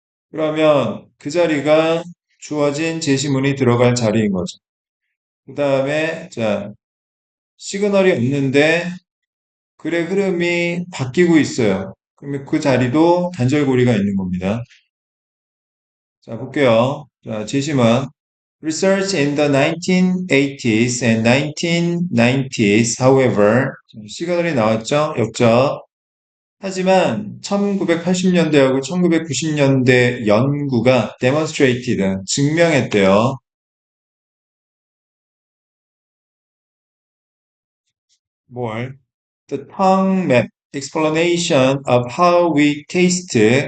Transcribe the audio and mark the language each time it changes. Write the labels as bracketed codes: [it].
[ko] 그러면 그 자리가 주어진 제시문이 들어갈 자리인 거죠. 그 다음에, 자, 시그널이 없는데 글의 흐름이 바뀌고 있어요. 그러면 그 자리도 단절고리가 있는 겁니다. 자, 볼게요. 자, 제시문. [en] Research in the 1980s and 1990s, however, [ko] 시그널이 나왔죠? 역적. 하지만 1980년대하고 1990년대 연구가 demonstrated, 증명했대요. 뭘? [en] The tongue map explanation of how we taste.